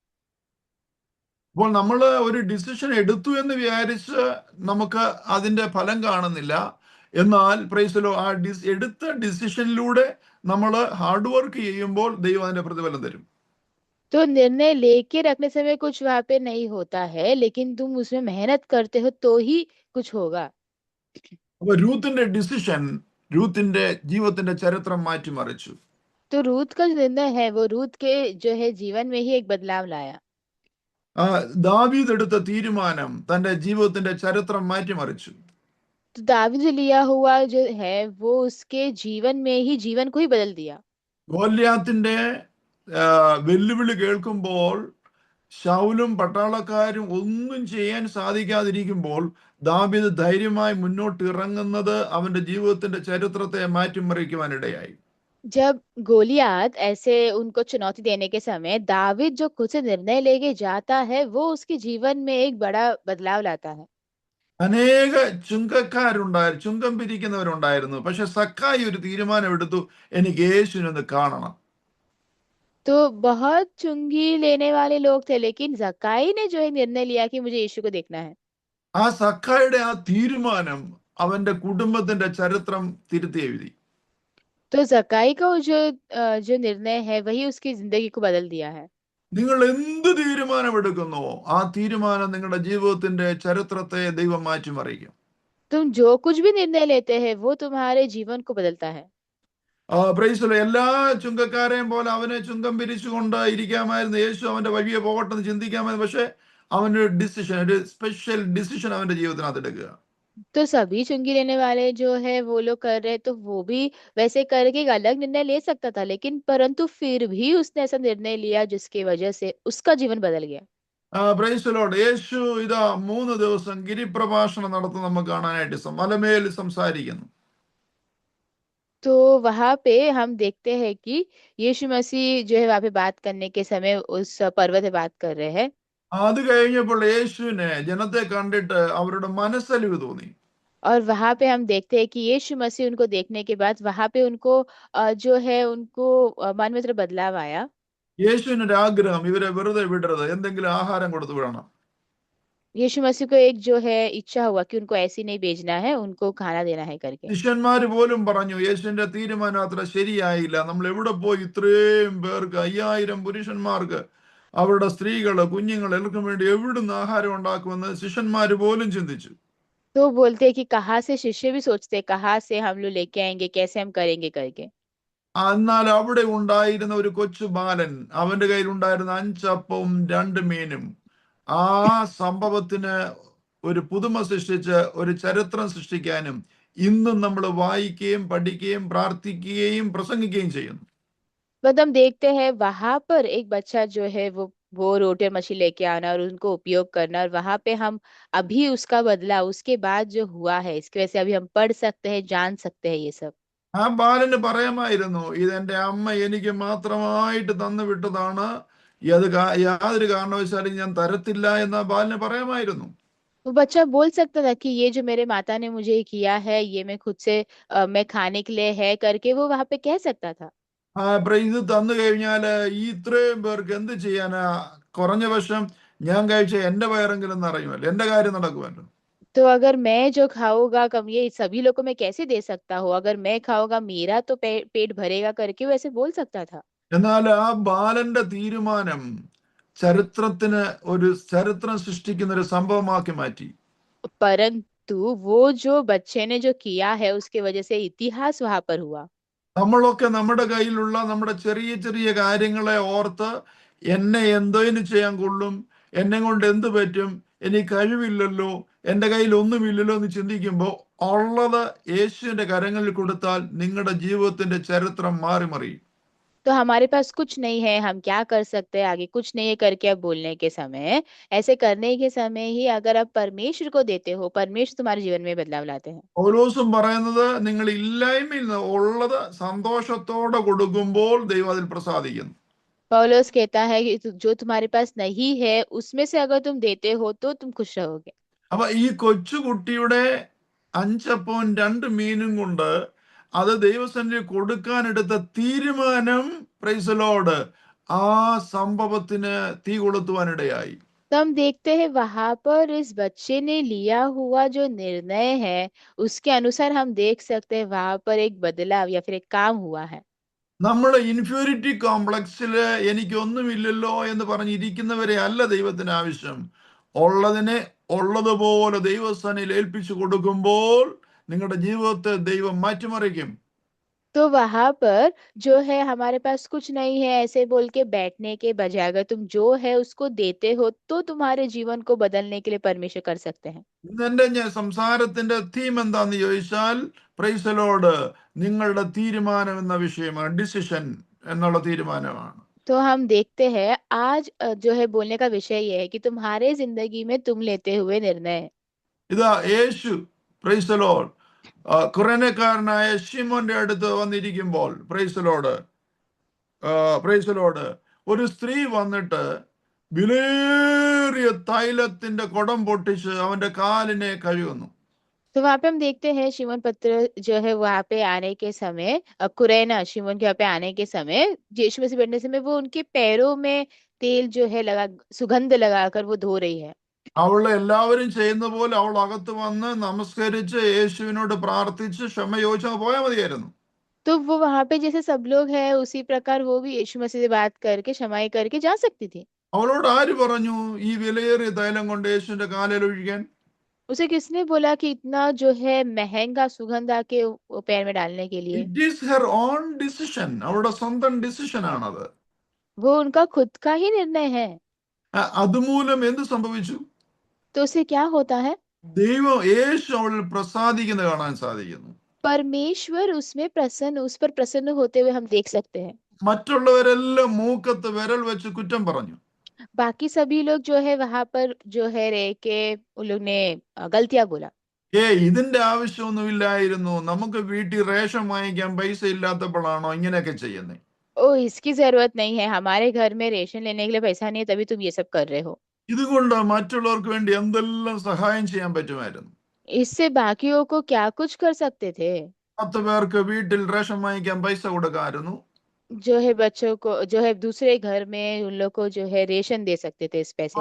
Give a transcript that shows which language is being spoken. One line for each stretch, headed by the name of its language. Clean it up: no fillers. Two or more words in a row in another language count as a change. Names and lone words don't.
Malayalam: അപ്പോൾ നമ്മൾ ഒരു ഡിസിഷൻ എടുത്തു എന്ന് വിചാരിച്ച് നമുക്ക് അതിന്റെ ഫലം കാണുന്നില്ല. എന്നാൽ പ്രൈസലോ എടുത്ത ഡിസിഷനിലൂടെ നമ്മൾ
English: hard work
Malayalam: ചെയ്യുമ്പോൾ ദൈവം അതിന്റെ പ്രതിഫലം തരും.
Hindi: तो निर्णय लेके रखने समय कुछ वहां पे नहीं होता है लेकिन तुम उसमें मेहनत करते हो तो ही कुछ होगा।
Malayalam: അപ്പൊ രൂത്തിന്റെ ഡിസിഷൻ രൂത്തിന്റെ ജീവിതത്തിന്റെ ചരിത്രം മാറ്റിമറിച്ചു.
Hindi: तो रूथ का जो निर्णय है वो रूथ के जो है जीवन में ही एक बदलाव लाया।
Malayalam: ആ, ദാവീദ് എടുത്ത തീരുമാനം തന്റെ ജീവിതത്തിന്റെ ചരിത്രം മാറ്റിമറിച്ചു.
Hindi: तो दाऊद जो लिया हुआ जो है वो उसके जीवन में ही जीवन को ही बदल दिया।
Malayalam: ഗോല്യാത്തിന്റെ ആ, വെല്ലുവിളി കേൾക്കുമ്പോൾ ശൗലും പട്ടാളക്കാരും ഒന്നും ചെയ്യാൻ സാധിക്കാതിരിക്കുമ്പോൾ ദാവീദ് ധൈര്യമായി മുന്നോട്ട് ഇറങ്ങുന്നത് അവന്റെ ജീവിതത്തിന്റെ ചരിത്രത്തെ മാറ്റിമറിക്കുവാനിടയായി.
Hindi: जब गोलियात ऐसे उनको चुनौती देने के समय दाविद जो खुद से निर्णय लेके जाता है वो उसके जीवन में एक बड़ा बदलाव लाता है।
Malayalam: അനേക ചുങ്കം പിരിക്കുന്നവരുണ്ടായിരുന്നു. പക്ഷെ സക്കായി ഒരു തീരുമാനം എടുത്തു, എനിക്ക് യേശുവിനെ ഒന്ന് കാണണം.
Hindi: तो बहुत चुंगी लेने वाले लोग थे लेकिन जक्काई ने जो है निर्णय लिया कि मुझे यीशु को देखना है।
Malayalam: ആ സക്കായുടെ ആ തീരുമാനം അവന്റെ കുടുംബത്തിന്റെ ചരിത്രം തിരുത്തി എഴുതി.
Hindi: तो जक्काई का वो जो निर्णय है वही उसकी जिंदगी को बदल दिया है।
Malayalam: നിങ്ങൾ എന്ത് തീരുമാനമെടുക്കുന്നോ ആ തീരുമാനം നിങ്ങളുടെ ജീവിതത്തിന്റെ ചരിത്രത്തെ ദൈവം മാറ്റിമറിക്കും.
Hindi: तुम जो कुछ भी निर्णय लेते हैं वो तुम्हारे जीवन को बदलता है।
Malayalam: പ്രൈസലോ, എല്ലാ ചുങ്കക്കാരെയും പോലെ അവനെ ചുങ്കം പിരിച്ചുകൊണ്ട് ഇരിക്കാമായിരുന്നു. യേശു അവന്റെ വഴിയെ പോകട്ടെ എന്ന് ചിന്തിക്കാമായിരുന്നു. പക്ഷെ അവനൊരു ഡിസിഷൻ, ഒരു
English: special decision
Malayalam: അവന്റെ ജീവിതത്തിനകത്ത് എടുക്കുക.
Hindi: तो सभी चुंगी लेने वाले जो है वो लोग कर रहे तो वो भी वैसे करके एक अलग निर्णय ले सकता था लेकिन परंतु फिर भी उसने ऐसा निर्णय लिया जिसकी वजह से उसका जीवन बदल गया।
Malayalam: പ്രൈസലോട് യേശു ഇതാ 3 ദിവസം ഗിരിപ്രഭാഷണം നടത്തുന്ന നമുക്ക് കാണാനായിട്ട് മലമേൽ സംസാരിക്കുന്നു.
Hindi: तो वहां पे हम देखते हैं कि यीशु मसीह जो है वहां पे बात करने के समय उस पर्वत पे बात कर रहे हैं।
Malayalam: അത് കഴിഞ്ഞപ്പോൾ യേശുവിനെ ജനത്തെ കണ്ടിട്ട് അവരുടെ മനസ്സലിവ് തോന്നി.
Hindi: और वहां पे हम देखते हैं कि यीशु मसीह उनको देखने के बाद वहां पे उनको जो है उनको मन में थोड़ा बदलाव आया।
Malayalam: യേശുവിന് ഒരു ആഗ്രഹം, ഇവരെ വെറുതെ വിടരുത്, എന്തെങ്കിലും ആഹാരം കൊടുത്തു വിടണം.
Hindi: यीशु मसीह को एक जो है इच्छा हुआ कि उनको ऐसे नहीं भेजना है उनको खाना देना है करके।
Malayalam: ശിഷ്യന്മാര് പോലും പറഞ്ഞു, യേശുവിന്റെ തീരുമാനം അത്ര ശരിയായില്ല. നമ്മൾ എവിടെ പോയി ഇത്രയും പേർക്ക്, 5000 പുരുഷന്മാർക്ക്, അവരുടെ സ്ത്രീകള് കുഞ്ഞുങ്ങൾ എല്ലാവർക്കും വേണ്ടി എവിടുന്ന് ആഹാരം ഉണ്ടാക്കുമെന്ന് ശിഷ്യന്മാര് പോലും ചിന്തിച്ചു.
Hindi: तो बोलते हैं कि कहाँ से शिष्य भी सोचते हैं कहाँ से हम लोग लेके आएंगे कैसे हम करेंगे करके।
Malayalam: എന്നാൽ അവിടെ ഉണ്ടായിരുന്ന ഒരു കൊച്ചു ബാലൻ, അവന്റെ കയ്യിൽ ഉണ്ടായിരുന്ന 5 അപ്പവും 2 മീനും ആ സംഭവത്തിന് ഒരു പുതുമ സൃഷ്ടിച്ച് ഒരു ചരിത്രം സൃഷ്ടിക്കാനും ഇന്നും നമ്മൾ വായിക്കുകയും പഠിക്കുകയും പ്രാർത്ഥിക്കുകയും പ്രസംഗിക്കുകയും ചെയ്യുന്നു.
Hindi: मतलब हम देखते हैं वहां पर एक बच्चा जो है वो रोटी और मछली लेके आना और उनको उपयोग करना और वहां पे हम अभी उसका बदलाव उसके बाद जो हुआ है इसकी वजह से अभी हम पढ़ सकते हैं जान सकते हैं ये सब।
Malayalam: ആ ബാലന് പറയാമായിരുന്നു, ഇതെന്റെ അമ്മ എനിക്ക് മാത്രമായിട്ട് തന്നു വിട്ടതാണ്, യാതൊരു കാരണവശാലും ഞാൻ തരത്തില്ല എന്ന് ആ ബാലന് പറയാമായിരുന്നു.
Hindi: वो बच्चा बोल सकता था कि ये जो मेरे माता ने मुझे किया है ये मैं खुद से मैं खाने के लिए है करके वो वहां पे कह सकता था।
Malayalam: ഇത് തന്നു കഴിഞ്ഞാല് ഈ ഇത്രയും പേർക്ക് എന്ത് ചെയ്യാനാ? കുറഞ്ഞ പക്ഷം ഞാൻ കഴിച്ച എന്റെ വയറെങ്കിലും നിറയുമല്ലോ, എന്റെ കാര്യം നടക്കുമല്ലോ.
Hindi: तो अगर मैं जो खाऊंगा कम ये सभी लोगों को मैं कैसे दे सकता हूँ अगर मैं खाऊंगा मेरा तो पेट भरेगा करके वो ऐसे बोल सकता था।
Malayalam: എന്നാൽ ആ ബാലന്റെ തീരുമാനം ചരിത്രം സൃഷ്ടിക്കുന്ന ഒരു സംഭവമാക്കി മാറ്റി.
Hindi: परंतु वो जो बच्चे ने जो किया है उसके वजह से इतिहास वहां पर हुआ।
Malayalam: നമ്മളൊക്കെ നമ്മുടെ കയ്യിലുള്ള നമ്മുടെ ചെറിയ ചെറിയ കാര്യങ്ങളെ ഓർത്ത് എന്നെ എന്തോന് ചെയ്യാൻ കൊള്ളും, എന്നെ കൊണ്ട് എന്ത് പറ്റും, എനിക്ക് കഴിവില്ലല്ലോ, എൻ്റെ കയ്യിൽ ഒന്നുമില്ലല്ലോ എന്ന് ചിന്തിക്കുമ്പോൾ ഉള്ളത് യേശുവിന്റെ കരങ്ങളിൽ കൊടുത്താൽ നിങ്ങളുടെ ജീവിതത്തിന്റെ ചരിത്രം മാറി മറിയും.
Hindi: तो हमारे पास कुछ नहीं है, हम क्या कर सकते हैं आगे, कुछ नहीं है करके अब बोलने के समय, ऐसे करने के समय ही अगर आप परमेश्वर को देते हो, परमेश्वर तुम्हारे जीवन में बदलाव लाते हैं।
Malayalam: പൗലോസും പറയുന്നത് നിങ്ങൾ ഇല്ലായ്മയിൽ നിന്ന് ഉള്ളത് സന്തോഷത്തോടെ കൊടുക്കുമ്പോൾ ദൈവം അതിൽ പ്രസാദിക്കുന്നു.
Hindi: पौलुस कहता है कि जो तुम्हारे पास नहीं है उसमें से अगर तुम देते हो तो तुम खुश रहोगे।
Malayalam: അപ്പൊ ഈ കൊച്ചുകുട്ടിയുടെ 5 അപ്പം 2 മീനും കൊണ്ട് അത് ദൈവസന്നിധി കൊടുക്കാനെടുത്ത തീരുമാനം,
English: Praise Lord,
Malayalam: ആ സംഭവത്തിന് തീ കൊളുത്തുവാനിടയായി.
Hindi: तो हम देखते हैं वहां पर इस बच्चे ने लिया हुआ जो निर्णय है उसके अनुसार हम देख सकते हैं वहां पर एक बदलाव या फिर एक काम हुआ है।
Malayalam: നമ്മൾ
English: inferiority complex
Malayalam: എനിക്കൊന്നുമില്ലല്ലോ എന്ന് പറഞ്ഞിരിക്കുന്നവരെ അല്ല ദൈവത്തിന് ആവശ്യം. ഉള്ളതിനെ ഉള്ളതുപോലെ ദൈവസ്ഥാനിൽ ഏൽപ്പിച്ചു കൊടുക്കുമ്പോൾ നിങ്ങളുടെ ജീവിതത്തെ ദൈവം മാറ്റിമറിക്കും.
Hindi: तो वहां पर जो है हमारे पास कुछ नहीं है ऐसे बोल के बैठने के बजाय अगर तुम जो है उसको देते हो तो तुम्हारे जीवन को बदलने के लिए परमेश्वर कर सकते हैं।
Malayalam: ഇന്നെന്റെ സംസാരത്തിന്റെ തീം എന്താന്ന് ചോദിച്ചാൽ,
English: Praise Lord,
Malayalam: നിങ്ങളുടെ തീരുമാനം എന്ന വിഷയമാണ്. ഡിസിഷൻ എന്നുള്ള തീരുമാനമാണ്.
Hindi: तो हम देखते हैं आज जो है बोलने का विषय ये है कि तुम्हारे जिंदगी में तुम लेते हुए निर्णय।
Malayalam: ഇതാ യേശു,
English: Praise Lord,
Malayalam: കുറേനക്കാരനായ ശിമോന്റെ അടുത്ത് വന്നിരിക്കുമ്പോൾ,
English: Praise Lord,
Malayalam: ഒരു സ്ത്രീ വന്നിട്ട് വിലേറിയ തൈലത്തിന്റെ കുടം പൊട്ടിച്ച് അവന്റെ കാലിനെ കഴുകുന്നു.
Hindi: तो वहां पे हम देखते हैं शिमोन पत्र जो है वहां पे आने के समय कुरैना शिमोन के वहां पे आने के समय यीशु मसीह बैठने समय वो उनके पैरों में तेल जो है लगा सुगंध लगाकर वो धो रही है।
Malayalam: അവള് എല്ലാവരും ചെയ്യുന്ന പോലെ അവൾ അകത്ത് വന്ന് നമസ്കരിച്ച് യേശുവിനോട് പ്രാർത്ഥിച്ച് ക്ഷമ ചോദിച്ചാൽ പോയാൽ മതിയായിരുന്നു.
Hindi: तो वो वहां पे जैसे सब लोग हैं उसी प्रकार वो भी यीशु मसीह से बात करके क्षमाई करके जा सकती थी।
Malayalam: അവളോട് ആര് പറഞ്ഞു ഈ വിലയേറിയ തൈലം കൊണ്ട് യേശുവിന്റെ കാലിൽ ഒഴിക്കാൻ?
Hindi: उसे किसने बोला कि इतना जो है महंगा सुगंध आके वो पैर में डालने के लिए?
English: It is her own decision.
Malayalam: അവളുടെ സ്വന്തം ഡിസിഷൻ ആണത്.
Hindi: वो उनका खुद का ही निर्णय है।
Malayalam: അതുമൂലം എന്ത് സംഭവിച്ചു?
Hindi: तो उससे क्या होता है?
Malayalam: ദൈവം യേശു അവളിൽ പ്രസാദിക്കുന്നത് കാണാൻ സാധിക്കുന്നു.
Hindi: परमेश्वर उसमें प्रसन्न उस पर प्रसन्न होते हुए हम देख सकते हैं।
Malayalam: മറ്റുള്ളവരെല്ലാം മൂക്കത്ത് വിരൽ വെച്ച് കുറ്റം പറഞ്ഞു.
Hindi: बाकी सभी लोग जो है वहां पर जो है रह के उन लोग ने गलतियां बोला।
Malayalam: ഇതിന്റെ ആവശ്യമൊന്നുമില്ലായിരുന്നു, നമുക്ക് വീട്ടിൽ റേഷൻ വാങ്ങിക്കാൻ പൈസ ഇല്ലാത്തപ്പോഴാണോ ഇങ്ങനെയൊക്കെ ചെയ്യുന്നത്?
Hindi: ओ इसकी जरूरत नहीं है, हमारे घर में रेशन लेने के लिए पैसा नहीं है तभी तुम ये सब कर रहे हो।
Malayalam: ഇതുകൊണ്ട് മറ്റുള്ളവർക്ക് വേണ്ടി എന്തെല്ലാം സഹായം ചെയ്യാൻ പറ്റുമായിരുന്നു.
Hindi: इससे बाकियों को क्या कुछ कर सकते थे।
Malayalam: 10 പേർക്ക് വീട്ടിൽ റേഷൻ വാങ്ങിക്കാൻ പൈസ കൊടുക്കാമായിരുന്നു.
Hindi: जो है बच्चों को जो है दूसरे घर में उन लोग को जो है रेशन दे सकते थे इस पैसे